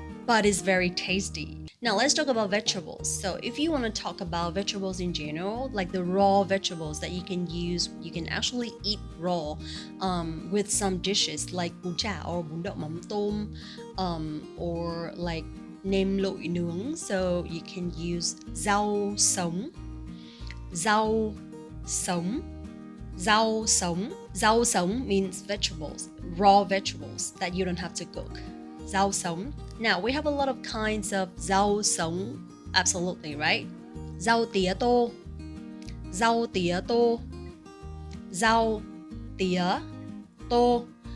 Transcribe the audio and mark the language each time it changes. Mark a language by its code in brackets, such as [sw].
[en] but it's very tasty. Now let's talk about vegetables. So if you want to talk about vegetables in general, like the raw vegetables that you can use, you can actually eat raw with some dishes like bún chả or bún đậu mắm tôm, or like nem lụi nướng. So you can use [vi] rau sống, rau sống, rau sống. Rau sống [en] means vegetables, raw vegetables that you don't have to cook. Rau sống. Now we have a lot of kinds of rau sống, absolutely, right? [vi] Rau tía tô, rau tía tô, rau tía tô.